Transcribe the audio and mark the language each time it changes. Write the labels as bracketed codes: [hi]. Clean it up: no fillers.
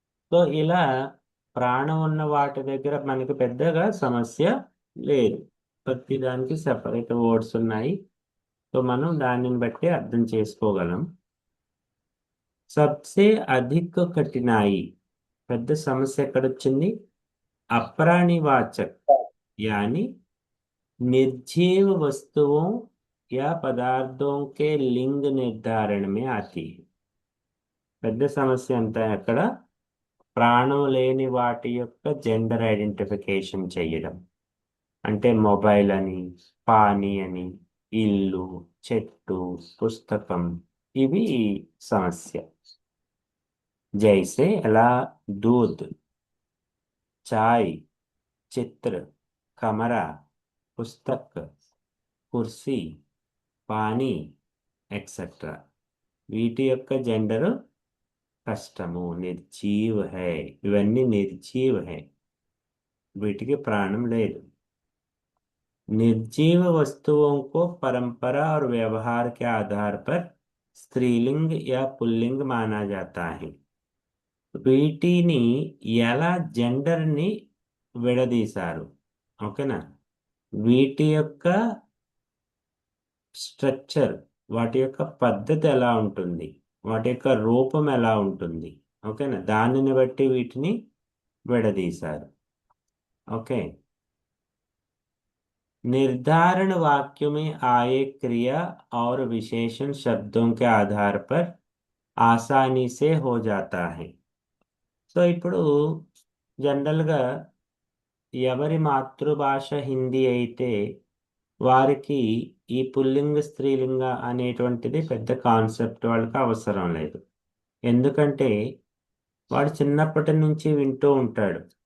[te] So ఇలా ప్రాణం ఉన్న వాటి దగ్గర మనకి పెద్దగా సమస్య లేదు, ప్రతి దానికి సెపరేట్ వర్డ్స్ ఉన్నాయి। సో మనం దానిని బట్టి అర్థం చేసుకోగలం। [hi] సబ్సే అధిక కఠినాయి, [te] పెద్ద సమస్య ఎక్కడొచ్చింది? [hi] अप्राणिवाचक यानी निर्जीव वस्तुओं या पदार्थों के लिंग निर्धारण में आती है। [te] పెద్ద సమస్య అంతా అక్కడ ప్రాణం లేని వాటి యొక్క జెండర్ ఐడెంటిఫికేషన్ చేయడం, అంటే మొబైల్ అని, పానీ అని, ఇల్లు, చెట్టు, పుస్తకం, ఇవి సమస్య। [hi] జైసే ఎలా दूध, चाय, चित्र, कमरा, पुस्तक, कुर्सी, पानी एक्सेट्रा। [te] వీటి యొక్క జెండర్ కష్టము, నిర్జీవ్ హై, ఇవన్నీ నిర్జీవ్ హై, వీటికి ప్రాణం లేదు। [hi] निर्जीव वस्तुओं को परंपरा और व्यवहार के आधार पर स्त्रीलिंग या पुल्लिंग माना जाता है। [te] వీటిని ఎలా జెండర్ని విడదీశారు? ఓకేనా? వీటి యొక్క స్ట్రక్చర్, వాటి యొక్క పద్ధతి ఎలా ఉంటుంది, వాటి యొక్క రూపం ఎలా ఉంటుంది, ఓకేనా, దానిని బట్టి వీటిని విడదీశారు. ओके। [hi] निर्धारण वाक्य में आए क्रिया और विशेषण शब्दों के आधार पर आसानी से हो जाता है। [te] సో ఇప్పుడు జనరల్గా ఎవరి మాతృభాష హిందీ అయితే వారికి ఈ పుల్లింగ స్త్రీలింగ అనేటువంటిది పెద్ద కాన్సెప్ట్ వాళ్ళకి అవసరం లేదు. ఎందుకంటే వాడు చిన్నప్పటి నుంచి వింటూ ఉంటాడు.